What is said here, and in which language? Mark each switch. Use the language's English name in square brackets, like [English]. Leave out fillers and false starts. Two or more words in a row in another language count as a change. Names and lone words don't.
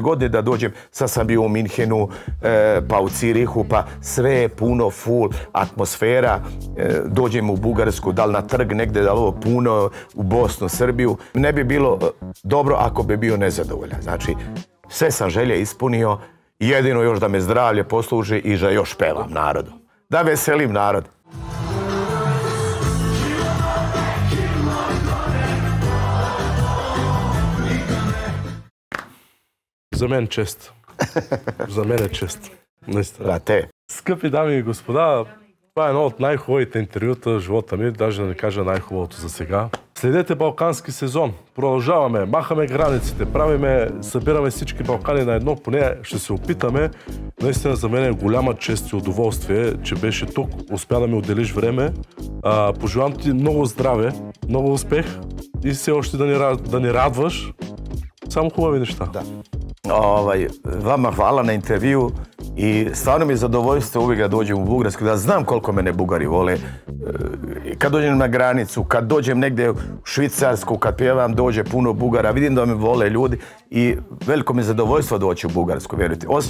[Serbian] godini da dođem, sad sam bio u Minhenu, pa u Cirihu, pa sve je puno, full atmosfera, dođem u Bugarsku, da li na trg negdje, da li ovo puno, u Bosnu, Srbiju. Ne bi bilo dobro ako bi bio nezadovoljan. Znači, sve sam želje ispunio, jedino još da me zdravlje posluži i da još pevam narodu. Da veselim narod. [Bulgarian] За мен чест. За мен е чест. Наистина. Те. Скъпи дами и господа, това е едно от най-хубавите интервюта в живота ми, даже да не кажа най-хубавото за сега. Следете Балкански сезон. Продължаваме, махаме границите, събираме всички Балкани на едно, поне ще се опитаме. Наистина за мен е голяма чест и удоволствие, че беше тук. Успя да ми отделиш време. Пожелавам ти много здраве, много успех и все още да ни радваш. [Serbian] Samo hubave ništa. Da. Vama hvala na intervju i stvarno mi je zadovoljstvo uvijek da dođem u Bugarsku, da znam koliko mene Bugari vole. Kad dođem na granicu, kad dođem negdje u Švicarsku, kad pjevam, dođe puno Bugara, vidim da me vole ljudi i veliko mi je zadovoljstvo doći u Bugarsku, vjerujte.